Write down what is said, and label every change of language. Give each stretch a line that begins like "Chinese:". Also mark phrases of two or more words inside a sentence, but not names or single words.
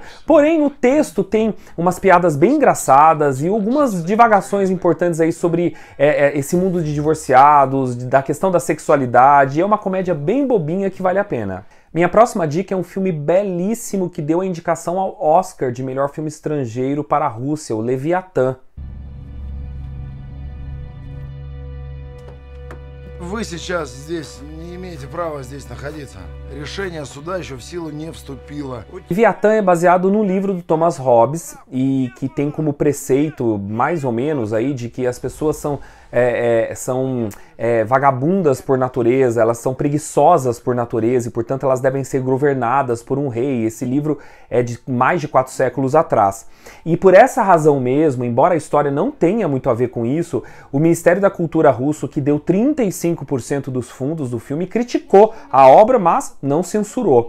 Portuguese: Porém, o texto tem umas piadas bem engraçadas e algumas divagações importantes aí sobre esse mundo de divorciados, da questão da sexualidade. É uma comédia bem bobinha que vale a pena. Minha próxima dica é um filme belíssimo que deu a indicação ao Oscar de melhor filme estrangeiro para a Rússia, o Leviatã.
Russian: Вы сейчас здесь не имеете права здесь находиться. Решение суда еще в силу не вступило.
Portuguese: Leviatã é baseado no livro do Thomas Hobbes e que tem como preceito, mais ou menos, aí, de que as pessoas são vagabundas por natureza, elas são preguiçosas por natureza e, portanto, elas devem ser governadas por um rei. Esse livro é de mais de 4 séculos atrás. E por essa razão mesmo, embora a história não tenha muito a ver com isso, o Ministério da Cultura russo, que deu 35% dos fundos do filme, criticou a obra, mas não censurou.